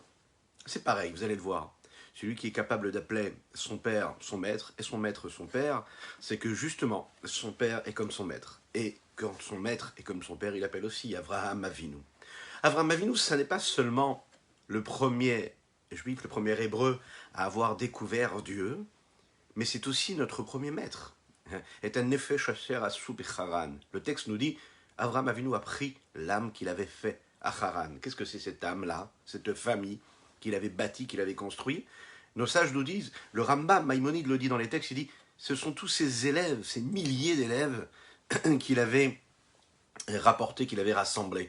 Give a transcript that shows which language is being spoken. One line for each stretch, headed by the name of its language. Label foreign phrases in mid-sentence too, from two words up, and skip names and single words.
French: C'est pareil, vous allez le voir. Celui qui est capable d'appeler son père son maître et son maître son père, c'est que justement, son père est comme son maître. Et quand son maître est comme son père, il appelle aussi Avraham Avinu. Avraham Avinu, ce n'est pas seulement le premier juif, le premier hébreu à avoir découvert Dieu, mais c'est aussi notre premier maître.
Hebrew: ואת הנפש אשר עשו בחרן.
French: Le texte nous dit, Avraham Avinu a pris l'âme qu'il avait fait à Haran. Qu'est-ce que c'est cette âme-là, cette famille qu'il avait bâtie, qu'il avait construite? Nos sages nous disent, le Rambam, Maïmonide le dit dans les textes, il dit, ce sont tous ces élèves, ces milliers d'élèves qu'il avait rapportés, qu'il avait rassemblés.